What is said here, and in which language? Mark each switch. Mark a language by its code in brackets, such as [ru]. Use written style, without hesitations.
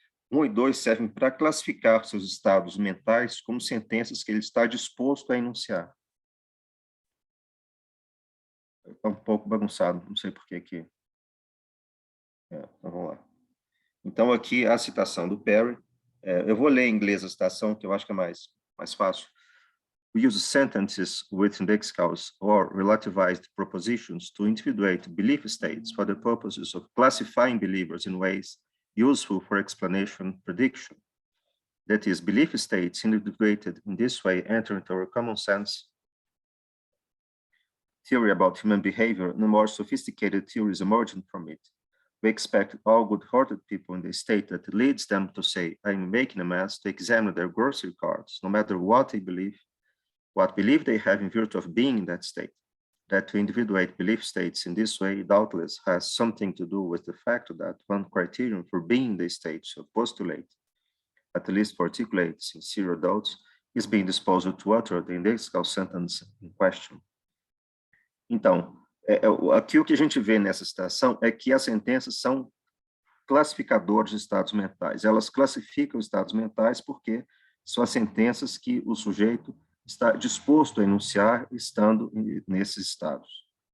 [pt] 1 e 2 servem para classificar seus estados mentais como sentenças que ele está disposto a enunciar. Está um pouco bagunçado, não sei por que aqui. Então, vamos lá. Então, aqui a citação do Perry. Eu vou ler em inglês a citação, que eu acho que é mais fácil. [en] We use sentences with indexicals or relativized propositions to individuate belief states for the purposes of classifying believers in ways useful for explanation prediction. That is, belief states individuated in this way enter into our common sense theory about human behavior and more sophisticated theories emerging from it. We expect all good-hearted people in the state that leads them to say, I'm making a mess, to examine their grocery cards, no matter what they believe, what belief they have in virtue of being in that state. That to individuate belief states in this way doubtless has something to do with the fact that one criterion for being in the state should postulate, at least for articulate sincere adults, is being disposed to utter the indexical sentence in question. [pt] Então, aqui o que a gente vê nessa citação é que as sentenças são classificadores de estados mentais. Elas classificam os estados mentais porque são as sentenças que o sujeito está disposto a enunciar estando nesses estados.